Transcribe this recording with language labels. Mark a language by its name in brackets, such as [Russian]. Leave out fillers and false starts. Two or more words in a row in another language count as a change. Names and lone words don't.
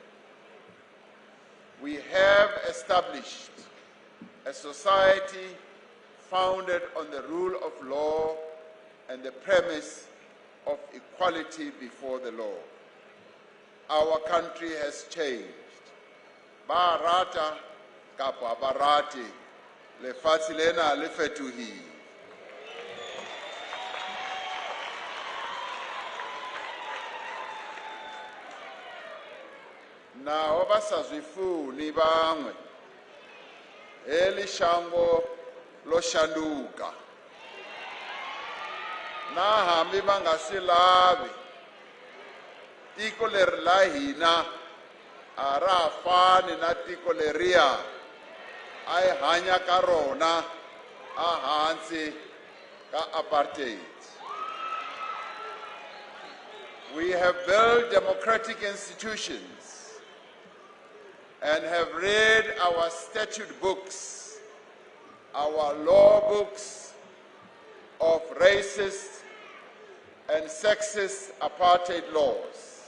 [English] We have established a society founded on the rule of law and the premise of equality before the law. Our country has changed. [Southern Sotho] Barata kapa barati lefatshe lena le fetohile. [Venda] Naho ba sa zwifuni bangwe eli shango lo shanduka [Tsonga] na hambi va nga swi lavi tiko leri la hina a ra ha fani na tiko leriya a hi hanya ka rona a hansi ka apartheid. [English] We have built democratic institutions and have read our statute books, our law books of racist and sexist apartheid laws.